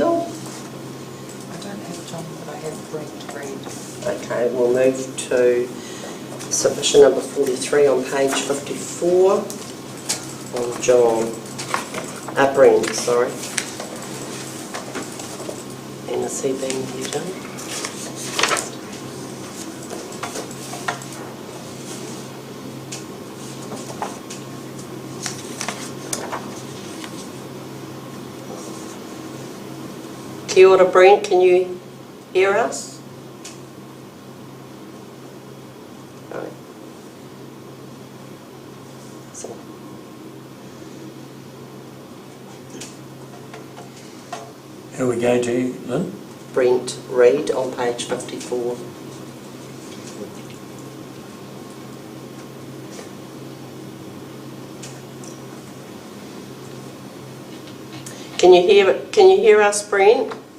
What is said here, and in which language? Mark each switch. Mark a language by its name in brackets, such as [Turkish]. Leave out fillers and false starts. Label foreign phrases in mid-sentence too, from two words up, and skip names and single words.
[English] I don't have John, but I have Brent Reed. Okay, we'll move to submission number 43 on page 54 on John. Brent, sorry. And is he being viewed in? [Māori] Kia ora, Brent, [English] can you hear us? No. So. Who are we going to, Lynn? Brent Reed on page 54. Can you hear us, Brent?